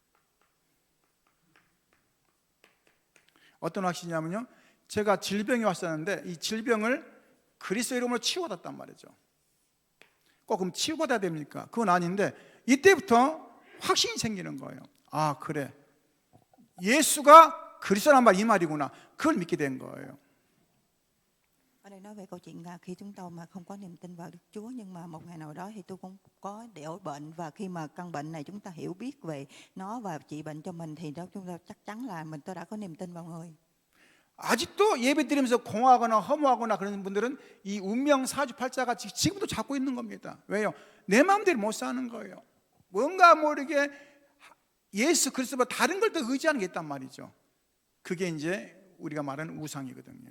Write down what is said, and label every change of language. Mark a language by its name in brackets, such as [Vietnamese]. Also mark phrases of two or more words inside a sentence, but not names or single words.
[Korean] 어떤 확신이냐면요, 제가 질병이 왔었는데 이 질병을 그리스도 이름으로 치유받았단 말이죠. 꼭 그럼 치유받아야 됩니까? 그건 아닌데 이때부터 확신이 생기는 거예요. 아 그래, 예수가 그리스도란 말 이 말이구나. 그걸 믿게 된 거예요. [Vietnamese] Ở đây nói về câu chuyện là khi chúng tôi mà không có niềm tin vào Đức Chúa, nhưng mà một ngày nào đó thì tôi cũng có đểu bệnh, và khi mà căn bệnh này chúng ta hiểu biết về nó và trị bệnh cho mình thì đó chúng ta chắc chắn là tôi đã có niềm tin vào người. [Korean] 아직도 예배 드리면서 공허하거나 허무하거나 그런 분들은 이 운명 사주팔자가 지금도 잡고 있는 겁니다. 왜요? 내 마음대로 못 사는 거예요. 뭔가 모르게 예수 그리스도보다 다른 걸 더 의지하는 게 있단 말이죠. 그게 이제 우리가 말하는 우상이거든요.